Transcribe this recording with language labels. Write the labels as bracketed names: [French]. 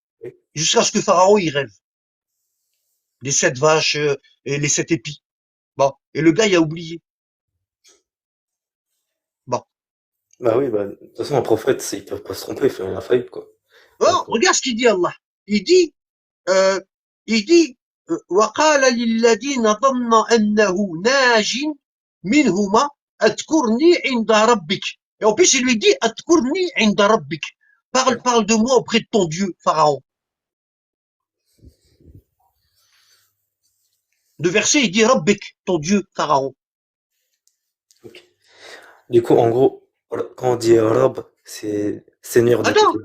[French] Oui. Jusqu'à ce que Pharaon, il rêve. Les 7 vaches et les 7 épis. Bon. Et le gars, il a oublié. Bon. Bah oui, bah, de toute façon, un prophète, ils peuvent pas se tromper, il fait rien infaillible, quoi. Oh, Donc, regarde ce qu'il dit Allah. Il dit, euh, il dit, [Arabic] وقال للذين ظن أنه ناج منهما Adkurni inda rabbik. [French] Et en plus, il lui dit, Adkurni inda rabbik. Parle de moi auprès de ton Dieu, Pharaon. Le verset, il dit Rabbik, ton Dieu, Pharaon. Ok. Du coup, en gros, quand on dit Rab, c'est Seigneur de toutes